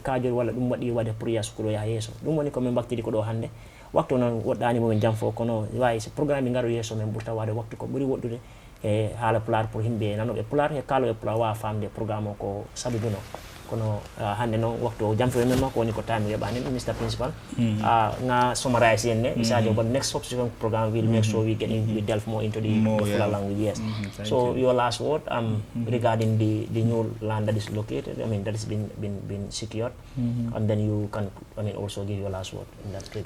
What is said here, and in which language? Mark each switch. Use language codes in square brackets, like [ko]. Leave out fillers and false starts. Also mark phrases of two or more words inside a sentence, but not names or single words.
[ff] kaajor wala dum wadi wade pour ya sukulo ya yeso dum woni ko men baktidi ko do hande waktu non woddani mo men jam fo kono wayi se programme ngaro yeso men burta wade waktu ko buri woddude e hala pular pour himbe nanobe pular he kalo e pular wa famde programme ko sabibuno kono hande non waktu jam fo men ko woni ko time yebani Mr Principal nga summarize yenne isajo [en] but next subsequent program will make sure we delve more into the full language. Yes. So your last word regarding the new land that is located, I mean that has been secured, and then you can also give your last word in that regard.